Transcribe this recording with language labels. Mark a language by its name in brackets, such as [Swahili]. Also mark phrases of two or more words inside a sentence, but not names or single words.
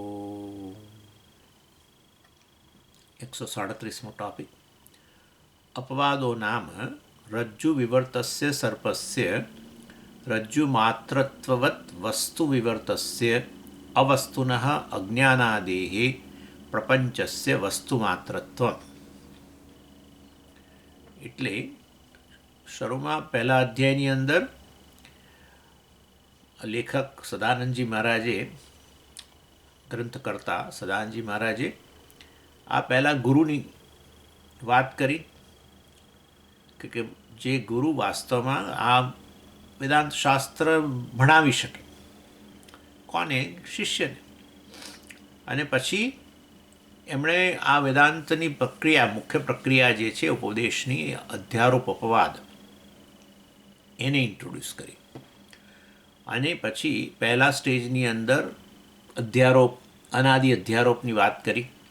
[Gujarati] 137મો ટોપિક [Sanskrit] अपवादो नाम रज्जु विवर्तस्य सर्पस्य रज्जुमात्रत्ववत् वस्तु विवर्तस्य अवस्तुनः अज्ञानादेः प्रपंचस्य वस्तुमात्रत्वम् [Gujarati] એટલે શરૂમાં પહેલા અધ્યાયની અંદર લેખક સદાનંદજી મહારાજે ગ્રંથકર્તા સદાનંદજી મહારાજે આ પહેલાં ગુરુની વાત કરી કે જે ગુરુ વાસ્તવમાં આ વેદાંત શાસ્ત્ર ભણાવી શકે કોને શિષ્યને અને પછી એમણે આ વેદાંતની પ્રક્રિયા મુખ્ય પ્રક્રિયા જે છે ઉપદેશની અધ્યારોપ અપવાદ એને ઇન્ટ્રોડ્યુસ કરી અને પછી પહેલા સ્ટેજની અંદર અધ્યારોપ અનાદિ અધ્યારોપની વાત કરી